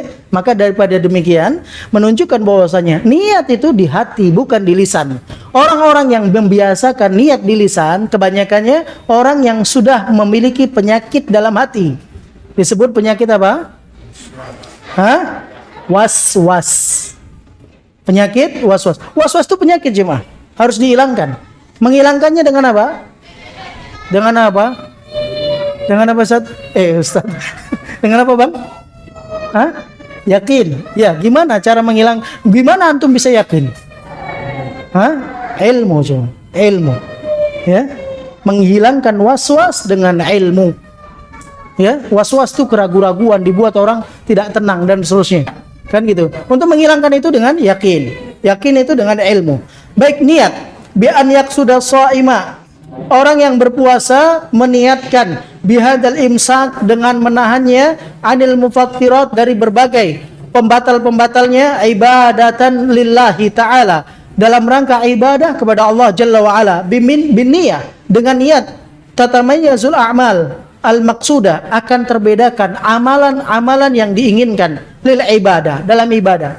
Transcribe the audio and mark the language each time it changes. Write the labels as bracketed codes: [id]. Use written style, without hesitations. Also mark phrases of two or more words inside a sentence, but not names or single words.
[id] Maka daripada demikian menunjukkan bahwasanya niat itu di hati bukan di lisan. Orang-orang yang membiasakan niat di lisan kebanyakannya orang yang sudah memiliki penyakit dalam hati. Disebut penyakit apa? Hah? Was-was. Penyakit was-was. Was-was itu penyakit jemaah. Harus dihilangkan. Menghilangkannya dengan apa? Dengan apa? Dengan apa Ustaz? Ustaz. Dengan apa Bang? Hah? Yakin. Ya, gimana cara menghilang? Gimana antum bisa yakin? Hah? Ilmu cuma. Ilmu. Ya. Menghilangkan was-was dengan ilmu. Ya, was-was itu keraguan-raguan dibuat orang tidak tenang dan seterusnya. Kan gitu. Untuk menghilangkan itu dengan yakin. Yakin itu dengan ilmu. Baik niat. [ar] بأن يقصد شيئا. [id] Orang yang berpuasa meniatkan [ar] بهذا الإمساك [id] dengan menahannya [ar] عن المفطرات [id] dari berbagai pembatal-pembatalnya [ar] عبادة لله تعالى [id] dalam rangka ibadah kepada Allah [ar] جل وعلا بالنية [id] dengan niat [ar] تتميز الأعمال المقصودة [id] akan terbedakan amalan-amalan yang diinginkan [ar] للعبادة [id] dalam ibadah.